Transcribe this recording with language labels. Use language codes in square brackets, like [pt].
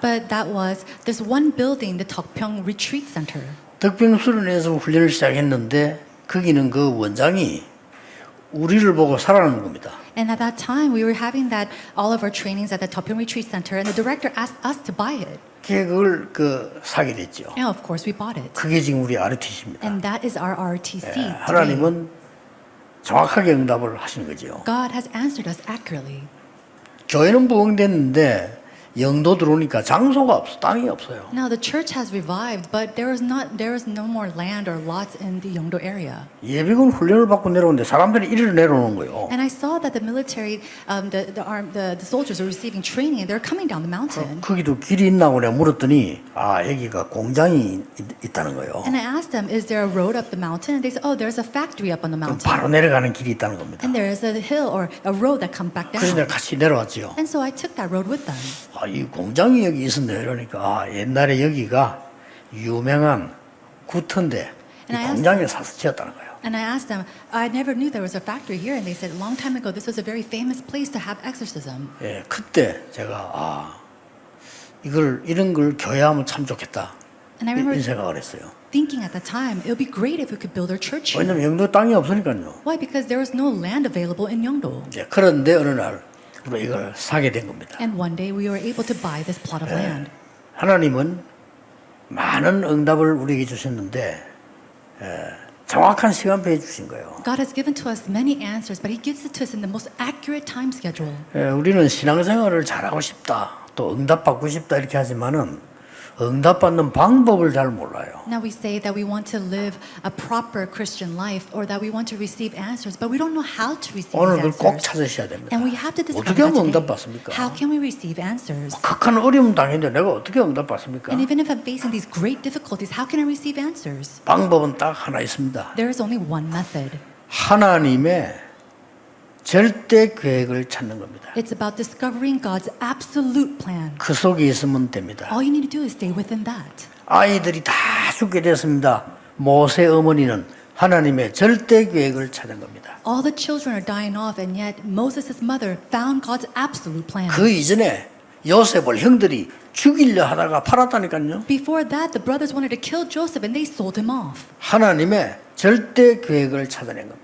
[en] But that was this one building, the Tokpyeong Retreat Center. [ko] 덕평수련에서 훈련을 시작했는데 거기는 그 원장이 우리를 보고 살아나는 겁니다. [en] And at that time, we were having that all of our trainings at the Tokpyeong Retreat Center, and the director asked us to buy it. [ko] 그걸 사게 됐죠. [en] And of course, we bought it. [ko] 그게 지금 우리 RTC입니다. [en] And that is our RTC. today. [ko] 하나님은 정확하게 응답을 하시는 거죠. [en] God has answered us accurately. [ko] 교회는 부흥됐는데 영도 들어오니까 장소가 없어, 땅이 없어요. [en] Now the church has revived, but there is no more land or lots in the Yeongdo area. [ko] 예비군 훈련을 받고 내려오는데 사람들이 이리로 내려오는 거예요. [en] And I saw that the military, the soldiers are receiving training, and they're coming down the mountain. [ko] 거기도 길이 있나고 내가 물었더니 여기가 공장이 있다는 거예요. [en] And I asked them, is there a road up the mountain? And they said, oh, there's a factory up on the [ko] 그럼 바로 내려가는 길이 있다는 겁니다. [en] And there is a hill or a road that comes back [ko] 그래서 [en] down. [ko] 내가 같이 내려왔죠. [en] And so I took that road with them. [ko] 이 공장이 여기 있었네. 이러니까 옛날에 여기가 유명한 구터인데 이 [en] And I asked [ko] 공장에 사서 지었다는 거예요. [en] And I asked them, I never knew there was a factory here. And they said, a long time ago, this was a very famous place to have exorcism. [ko] 예, 그때 제가 이런 걸 교회하면 참 좋겠다. [en] And I [ko] 이런 [en] remember [ko] 생각을 했어요. [en] thinking at the time, it would be great if we could build our church here. [ko] 왜냐면 영도 땅이 없으니까요. [en] Why? Because there was no land available in Yeongdo. [ko] 예, 그런데 어느 날 우리가 이걸 사게 된 겁니다. [en] And one day we were able to buy this plot of land. [ko] 하나님은 많은 응답을 우리에게 주셨는데 정확한 시간표에 주신 거예요. [en] God has given to us many answers, but He gives it to us in the most accurate time schedule. [ko] 우리는 신앙생활을 잘하고 싶다, 또 응답받고 싶다 이렇게 하지만은 응답받는 방법을 잘 몰라요. [en] Now we say that we want to live a proper Christian life or that we want to receive answers, but we don't know how to receive [ko] 오늘 [en] these [ko] 그걸 꼭 [en] answers. [ko] 찾으셔야 됩니다. [en] And we have to discover [ko] 어떻게 [en] that [ko] 하면 응답받습니까? [en] How can we receive answers? [ko] 극한 어려움 당했는데 내가 어떻게 응답받습니까? [en] And even if I'm facing these great difficulties, how can I receive answers? [ko] 방법은 딱 하나 있습니다. [en] There is only one method. [ko] 하나님의 절대 계획을 찾는 겁니다. [en] It's about discovering God's absolute plan. [ko] 그 속에 있으면 됩니다. [en] All you need to do is stay within that. [ko] 아이들이 다 죽게 됐습니다. 모세 어머니는 하나님의 절대 계획을 찾은 겁니다. [en] All the children are dying off, and yet Moses' mother found God's absolute plan. [ko] 그 이전에 요셉을 형들이 죽이려 하다가 팔았다니까요. [en] Before that, the brothers wanted to kill Joseph, and they sold him off. [ko] 하나님의 절대 계획을 찾아낸 겁니다.